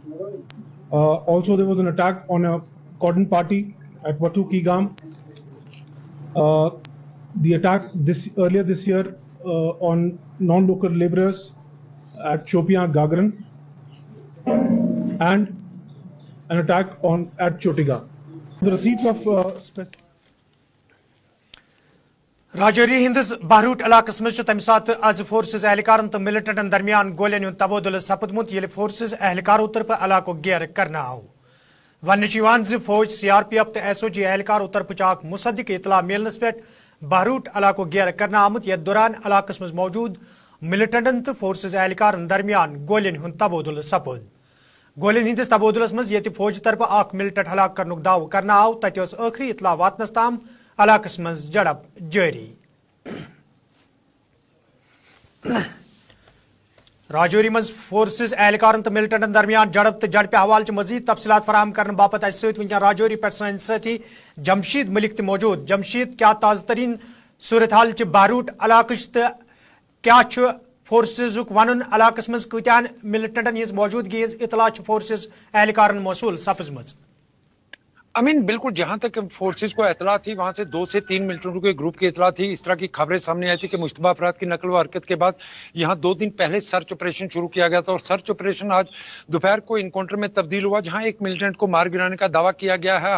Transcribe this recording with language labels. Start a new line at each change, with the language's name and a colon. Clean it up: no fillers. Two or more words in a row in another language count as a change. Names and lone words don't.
English: Also, there was an attack on a cotton party at Watu Kigam. The attack earlier this year on non-local laborers at Shopia Gagran, and an attack at Chotiga. The receipt of
Kashmiri: राजौरी हिंदस बहरूट इलाकस मज तम सात आज फोर्सेस एहलकारन तो मिलिटेंटन दरमियान गोलियन हुंद तबादुल सपदमुत येल फोर्सेस एहलकारों तरफ इलाको घेर करना आव वन फौज CRPF तो SOG एहलकारों तरफ चाक मुसद्दिक इतला मिलनस पे बहरूट इलाको घेर करना आमुत यथ दौरान इलाकस मज मौजूद मिलिटेंटन तो फोर्सेस एहलकारन दरमियान गोलियन हुंद तबादुल सपद गोलियन हिंदस तबादुलस मज यति फौज तरफ अख मिलिटेंट हलाक करनुक दाव करना आव तत आखिरी इतला वातनस ताम इलाकस मज झड़प जारी। राजौरी मज फोर्सेस एहलकारन तो मिलिटेंटन दरमियान झड़प तो झड़प हवाले मजीद तफसीलात फराहम करने बापत वनकन राजौरी पे सन साथी जमशीद मलिक तो मौजूद। जमशीद क्या ताज़ा तरीन सूरत हाल बहरूट इलाकच तो क्या फोर्सेजुक वन इलाकस मज कत्यान मिलिटेंटन हज मौजूदगी इतला फोर्सेस एहलकारन मौसूल सपजमज।
Hindi: अमीन बिल्कुल जहां तक फोर्सेस को इतला थी वहां से 2 से 3 मिलिटेंटों के ग्रुप की इतला थी। इस तरह की खबरें सामने आई थी कि मुश्तबा अफराद की नकल व हरकत के बाद यहां 2 दिन पहले सर्च ऑपरेशन शुरू किया गया था और सर्च ऑपरेशन आज दोपहर को इनकाउंटर में तब्दील हुआ जहां एक मिलिटेंट को मार गिराने का दावा किया गया है।